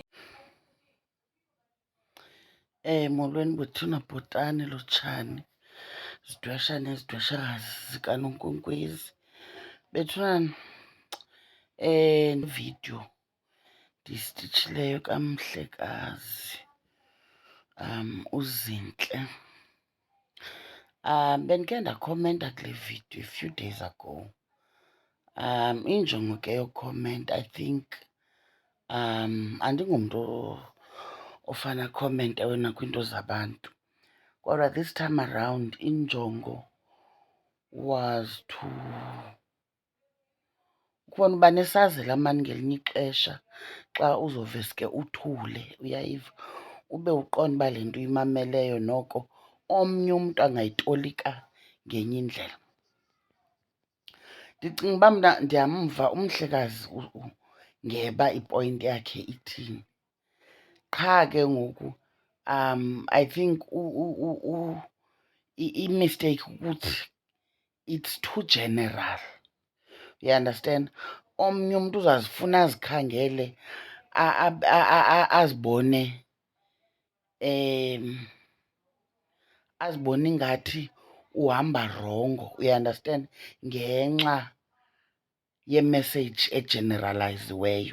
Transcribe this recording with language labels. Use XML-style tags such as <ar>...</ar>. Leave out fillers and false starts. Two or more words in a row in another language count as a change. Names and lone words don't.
<xh>Molweni bethuna bhotani lotshani zidweshana ezidweshakazi zikanonkonkwezi bethunani. Video ndisititshileyo kamhlekazi uZintle. Bendike ndakhomenta kule video</xh> <en>a few days ago.</en> <xh>Injongo ke yokhomenta,</xh> <en>I think</en> <xh>andingomntu ofana akhomente wena kwiinto zabantu, kodwa</xh> <en>this time around</en> <xh>injongo</xh> <en>was to</en> <xh>ukubona uba nesazela mani ngelinye ixesha xa uzoveske uthule, uyayiva, ube uqonda uba le nto uyimameleyo noko omnye umntu angayitolika ngenye indlela. Ndicinga uba mna ndiyamva umhlekazi ngeba ipointi yakhe ithini. Qha ke ngoku</xh> <en>I think i-mistake ukuthi it's too general, you understand.</en> <xh>Omnye umntu uzazifuna azikhangele azibone azibone ingathi uhamba rongo,</xh> <en>you understand,</en> <xh>ngenxa yemeseyiji ejeneralayiziweyo.</xh>